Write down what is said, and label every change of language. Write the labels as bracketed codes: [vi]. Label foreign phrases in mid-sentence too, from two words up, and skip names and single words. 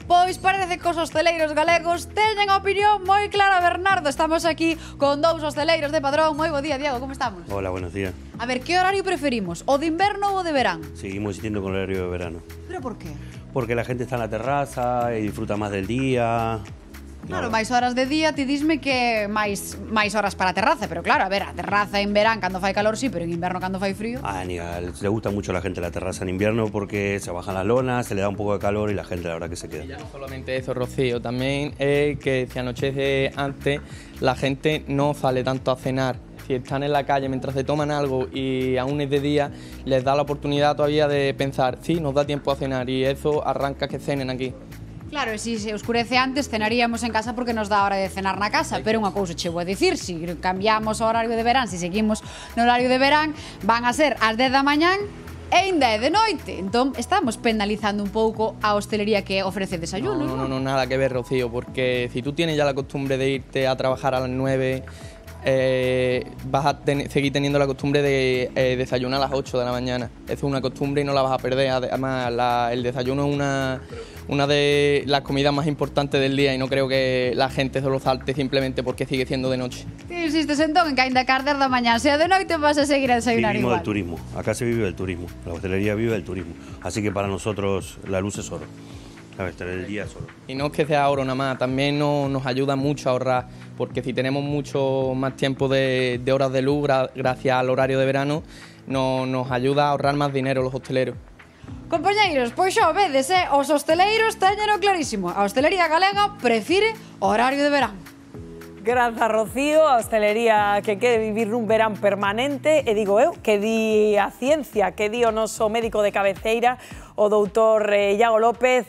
[gl] Pois parece que os hosteleiros galegos teñen a opinión moi clara, Bernardo. Estamos aquí con dous hosteleiros de Padrón. Moi bo día, Diego, como estamos? [es] Hola, buenos días. [gl] A ver, que horario preferimos? O de inverno ou o de verán? [es] Seguimos insistiendo con el horario de verano. ¿Pero por qué? Porque la gente está en la terraza y disfruta más del día. [gl] Claro, máis horas de día, ti disme que máis horas para a terraza, pero claro, a ver, a terraza en verán cando fai calor sí, pero en inverno cando fai frío. [es] Le gusta mucho a la gente la terraza en invierno porque se bajan las lonas, se le da un poco de calor y la gente la verdad que se queda. Y ya no solamente eso, Rocío, también es que si anochece antes, la gente no sale tanto a cenar. Si están en la calle mientras se toman algo y aún es de día, les da la oportunidad todavía de pensar, sí, nos da tiempo a cenar y eso arranca que cenen aquí. [gl] Claro, e se oscurece antes, cenaríamos en casa porque nos dá hora de cenar na casa, pero unha cousa che vou a dicir, se cambiamos o horario de verán, se seguimos no horario de verán, van a ser as 10 da mañán e ainda é de noite. Entón, estamos penalizando un pouco a hostelería que ofrece desayuno. [es] No, nada que ver, Rocío, porque si tú tienes ya la costumbre de irte a trabajar a las 9, vas a seguir teniendo la costumbre de desayunar a las 8 de la mañana. Eso es una costumbre y no la vas a perder. Además, el desayuno es una de las comidas más importantes del día y no creo que la gente se lo salte simplemente porque sigue siendo de noche. [gl] Ti insistes entón en que ainda que as 10 da mañán sea de noite vas a seguir a desayunar [es] Vivimos igual. del turismo, acá se vive del turismo, la hostelería vive del turismo, así que para nosotros la luz es oro. El día es oro. Y no es que sea oro nada más, también nos ayuda mucho a ahorrar, porque si tenemos mucho más tiempo de horas de luz, gracias al horario de verano, nos ayuda a ahorrar más dinero los hosteleros. [gl] Compañeiros, pois xa o vedes, os hosteleiros teñeno clarísimo. A hostelería galega prefire o horario de verán. Grazas, Rocío, a hostelería que quere vivir nun verán permanente, e digo eu, que di a ciencia, que di o noso médico de cabeceira, o doutor Iago López.